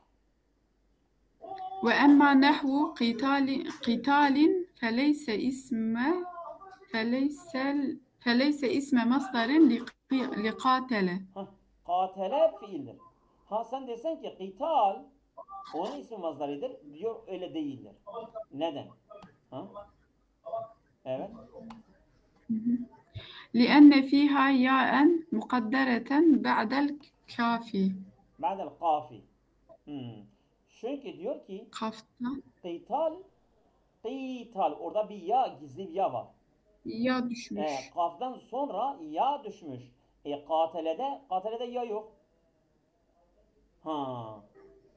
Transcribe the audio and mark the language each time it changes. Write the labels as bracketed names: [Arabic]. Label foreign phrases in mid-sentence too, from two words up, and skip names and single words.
[Arabic] وأما نحو قتال فليس اسم مصدر لقاتل. [Turkish] Katele fiildir. Sen desen ki qital onun ismi mazdarıdır. Diyor öyle değildir. Neden? Evet. [Arabic] لأن فيها ياء مقدرة بعد الكاف. بعد الكاف. [Turkish] Çünkü diyor ki Kafta qital orada bir ya, gizli bir ya var. ya düşmüş. Kaftan sonra ya düşmüş. Katelede ya yok.